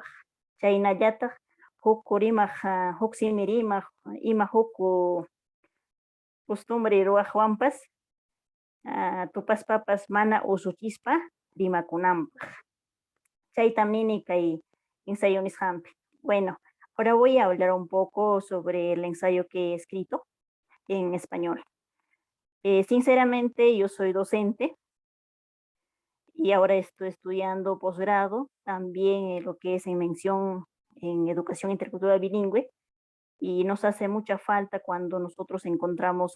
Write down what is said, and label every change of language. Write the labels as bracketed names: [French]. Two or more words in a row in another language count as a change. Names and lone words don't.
[Quechua] Chaynallataq huk rimaq, huk simi rimaq, ima huk costumbre ruwaqwanpas tupaspapas mana usuchispa rimakunanpaq. Chaytam nini kay ensayo nisqanpi. [Spanish] Bueno, ahora voy a hablar un poco sobre el ensayo que he escrito en español. Sinceramente, yo soy docente y ahora estoy estudiando posgrado, también lo que es en mención en educación intercultural bilingüe, y nos hace mucha falta cuando nosotros encontramos